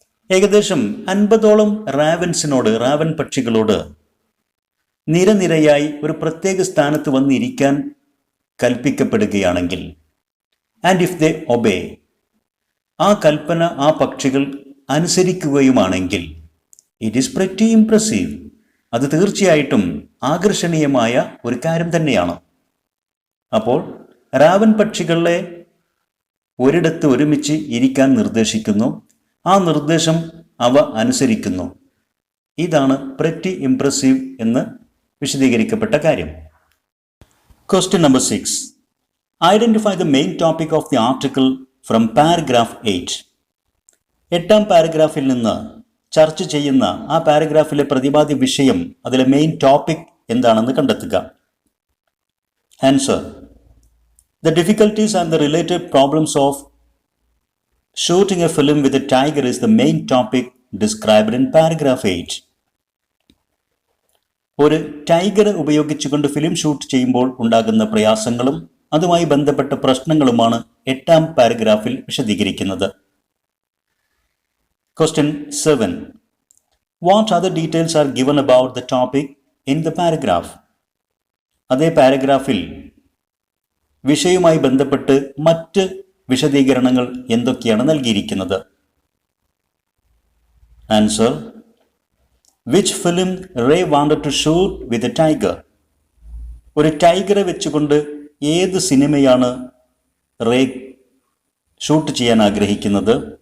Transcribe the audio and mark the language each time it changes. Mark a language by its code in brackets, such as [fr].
[ml] ഏകദേശം 50ഓളം റാവൻ പക്ഷികളോട് നിരനിരയായി ഒരു പ്രത്യേക സ്ഥാനത്ത് വന്നിരിക്കാൻ കൽപ്പിക്കപ്പെടുകയാണെങ്കിൽ, [en] and if they obey, [ml] ആ കൽപ്പന ആ പക്ഷികൾ അനുസരിക്കുകയുമാണെങ്കിൽ, [en] it is pretty impressive, [ml] അത് തീർച്ചയായിട്ടും ആകർഷണീയമായ ഒരു കാര്യം തന്നെയാണ്. അപ്പോൾ റാവൻ പക്ഷികളെ ഒരിടത്ത് ഒരുമിച്ച് ഇരിക്കാൻ നിർദ്ദേശിക്കുന്നു. ആ നിർദ്ദേശം അവ അനുസരിക്കുന്നു. ഇതാണ് [en] pretty impressive [ml] എന്ന് വിശദീകരിക്കപ്പെട്ട കാര്യം. [en] Question number 6. Identify the main topic of the article from paragraph 8. [ml] 8ാം പാരഗ്രാഫിൽ നിന്ന് ചർച്ച ചെയ്യുന്ന ആ പാരഗ്രാഫിലെ പ്രതിപാദ്യ വിഷയം, അതിലെ മെയിൻ ടോപ്പിക് എന്താണെന്ന് കണ്ടെത്തുക. [en] Answer: The difficulties and the related problems of shooting a film with a tiger is the main topic described in paragraph 8. [ml] ഒരു tiger ഉപയോഗിച്ചുകൊണ്ട് ഫിലിം ഷൂട്ട് ചെയ്യുമ്പോൾ ഉണ്ടാകുന്ന പ്രയാസങ്ങളും അതുമായി ബന്ധപ്പെട്ട പ്രശ്നങ്ങളുമാണ് 8ാം പാരഗ്രാഫിൽ വിശദീകരിക്കുന്നത്. [en] Question 7. What other details are given about the topic in the paragraph? [ml] അതേ പാരഗ്രാഫിൽ വിഷയവുമായി ബന്ധപ്പെട്ട് മറ്റ് വിശദീകരണങ്ങൾ എന്തൊക്കെയാണ് നൽകിയിരിക്കുന്നത്? Answer: [en] Which film Ray wanted to shoot with a tiger? [ml] ഒരു ടൈഗറെ വെച്ചുകൊണ്ട് ഏത് സിനിമയാണ് റേ ഷൂട്ട് ചെയ്യാൻ ആഗ്രഹിക്കുന്നത്?